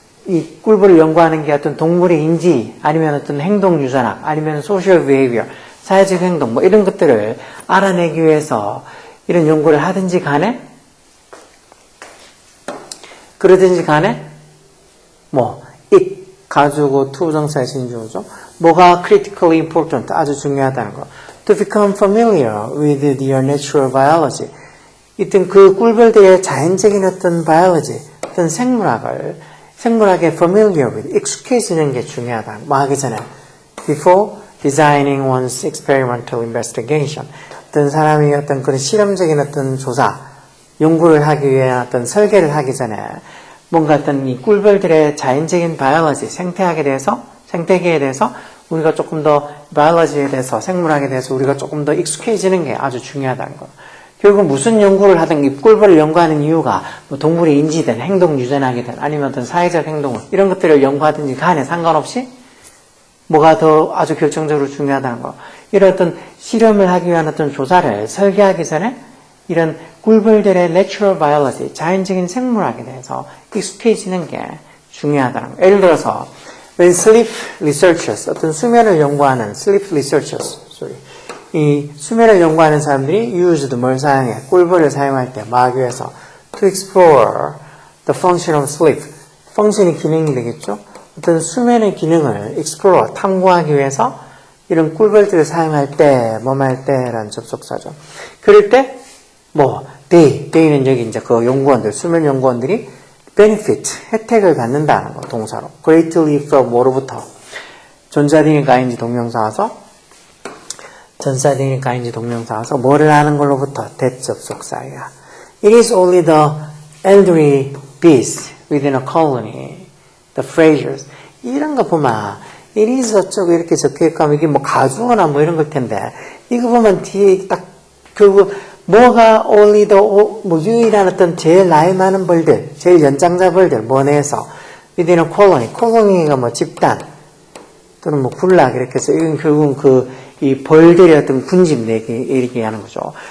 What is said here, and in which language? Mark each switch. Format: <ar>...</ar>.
<ko>이 꿀벌을 연구하는 게 어떤 동물의 인지 아니면 어떤 행동 유전학 아니면</ko> <en>social behavior</en> <ko>사회적 행동 뭐 이런 것들을 알아내기 위해서 이런 연구를 하든지 간에 그러든지 간에 뭐 it 가지고 투부정사의 신주어죠. 뭐가</ko> <en>critically important</en> <ko>아주 중요하다는 거.</ko> <en>To become familiar with your natural biology.</en> <ko>이땐 그 꿀벌들의 자연적인 어떤 biology, 어떤 생물학에</ko> <en>familiar with,</en> <ko>익숙해지는 게 중요하다. 뭐 하기 전에</ko> <en>before designing one's experimental investigation.</en> <ko>어떤 사람이 어떤 그런 실험적인 어떤 조사, 연구를 하기 위해 어떤 설계를 하기 전에 뭔가 어떤 이 꿀벌들의 자연적인 바이올로지, 생태계에 대해서 우리가 조금 더 바이올로지에 대해서, 생물학에 대해서 우리가 조금 더 익숙해지는 게 아주 중요하다는 거. 결국 무슨 연구를 하든 이 꿀벌을 연구하는 이유가 뭐 동물의 인지든 행동 유전학이든 아니면 어떤 사회적 행동을 이런 것들을 연구하든지 간에 상관없이 뭐가 더 아주 결정적으로 중요하다는 거. 이런 어떤 실험을 하기 위한 어떤 조사를 설계하기 전에 이런 꿀벌들의</ko> <en>natural biology,</en> <ko>자연적인 생물학에 대해서 익숙해지는 게 중요하다는 거. 예를 들어서</ko> <en>when sleep researchers,</en> <ko>어떤 수면을 연구하는 sleep researchers, 이 수면을 연구하는 사람들이 used 뭘 사용해? 꿀벌을 사용할 때 막기 위해서</ko> <en>to explore the function of sleep.</en> <ko>펑션이 기능이 되겠죠? 어떤 수면의 기능을 explore, 탐구하기 위해서 이런 꿀벌들을 사용할 때, 뭐할 때라는 접속사죠. 그럴 때, they는 여기 이제 그 연구원들, 수면 연구원들이 benefit, 혜택을 받는다는 거, 동사로.</ko> <en>greatly from</en> <ko>뭐로부터? 전사등이니까 ing 동명사 와서, 전사등이니까 ing 동명사 와서, 뭐를 하는 걸로부터? that 접속사야.</ko> <en>It is only the elderly bees within a colony, the Frasers.</en> <ko>이런 거 보면, it is 어쩌고 이렇게 적혀있고, 이게 가주어나 이런 걸 텐데, 이거 보면 뒤에 딱, 뭐가</ko> <en>only the,</en> <ko>유일한 어떤 제일 나이 많은 벌들, 제일 연장자 벌들, 내에서,</ko> <en>within a colony,</en> <ko>콜로니가 집단, 또는 군락, 이렇게 해서, 이건 결국은 이 벌들의 어떤 군집 내기, 이렇게 하는 거죠.</ko>